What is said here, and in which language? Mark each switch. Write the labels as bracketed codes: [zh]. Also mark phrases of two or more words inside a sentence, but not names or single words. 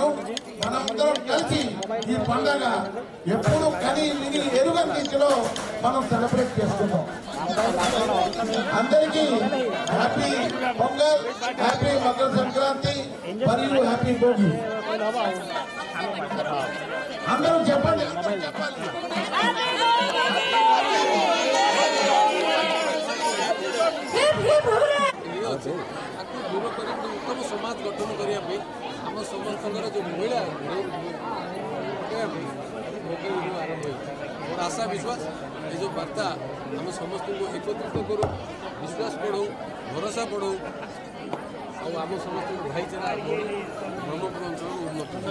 [te] మనందరం కలిసి ఈ పండుగ ఎప్పుడు కని విని ఎరుగని రీతిలో మనం సెలబ్రేట్ చేసుకుంటాం। అందరికీ హ్యాపీ పొంగల్, హ్యాపీ మకర సంక్రాంతి మరియు హ్యాపీ భోగి। అందరూ చెప్పండి, చెప్పాలి। [or] ଦୂର କରି ଉତ୍ତମ ସମାଜ ଗଠନ କରିବା ପାଇଁ ଆମ ସମସ୍ତଙ୍କର ଯେଉଁ ମହିଳା ଆରମ୍ଭ ହେଉଛି ମୋର ଆଶା ବିଶ୍ୱାସ ଏ ଯେଉଁ ବାର୍ତ୍ତା ଆମେ ସମସ୍ତଙ୍କୁ ଏକତ୍ରିତ କରୁ, ବିଶ୍ୱାସ ବଢ଼ଉ, ଭରସା ବଢ଼ଉ ଆଉ ଆମ ସମସ୍ତଙ୍କୁ ଭାଇଚାରା ବ୍ରହ୍ମପୁର ଅଞ୍ଚଳର ଉନ୍ନତି।